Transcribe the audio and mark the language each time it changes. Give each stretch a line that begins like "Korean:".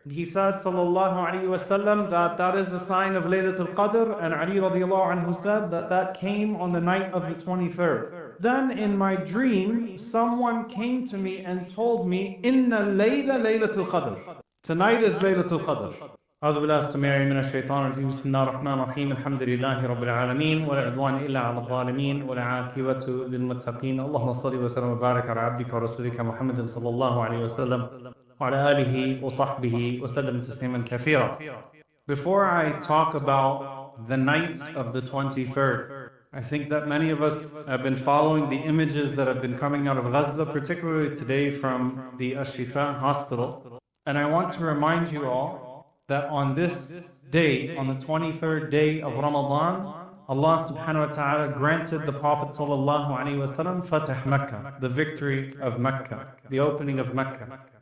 English: He said sallallahu alaihi wasallam that is a sign of Laylatul Qadr, and Ali radiallahu anhu said that came on the night of the 23rd. Then in my dream, someone came to me and told me, Inna layla Laylatul Qadr. Tonight is Laylatul Qadr.
Arabic: أعوذ بالله السميع من الشيطان الرجيم بسم الله الرحمن الرحيم الحمد لله رب العالمين ولا عدوان إلا على الظالمين والعاقبة للمتقين اللهم صل وسلم وبارك على عبدك ورسولك محمد صلى الله عليه وسلم وعلى آله وصحبه وسلم تسليما كثيرا.
English: Before I talk about the night of the 23rd, I think that many of us have been following the images that have been coming out of Gaza, particularly today from the Ash-Shifa hospital. And I want to remind you all that on this day, on the 23rd day of Ramadan, Allah subhanahu wa ta'ala granted the Prophet sallallahu alaihi wasallam Fatah Makkah, the victory of Mecca, the opening of Mecca.